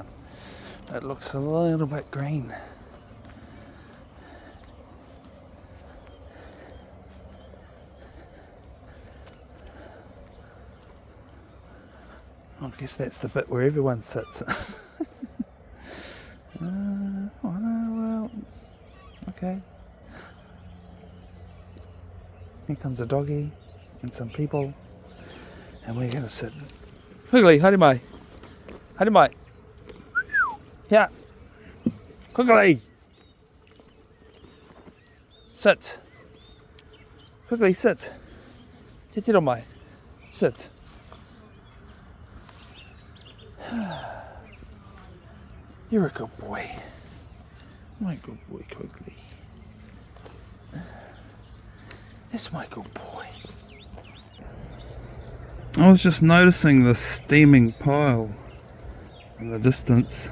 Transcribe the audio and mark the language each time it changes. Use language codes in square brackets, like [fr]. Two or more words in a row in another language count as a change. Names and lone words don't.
[en] It looks a little bit green. I guess that's the bit where everyone sits. Well, okay. Here comes a doggy and some people, and we're going to sit. [mi] Quigley, haere mai. Haere mai. [en] Yeah. Quigley. Sit. Quigley, sit. [mi] Te tiro mai. [en] Sit. You're a good boy. My good boy, Quigley. That's my good boy. I was just noticing the steaming pile in the distance.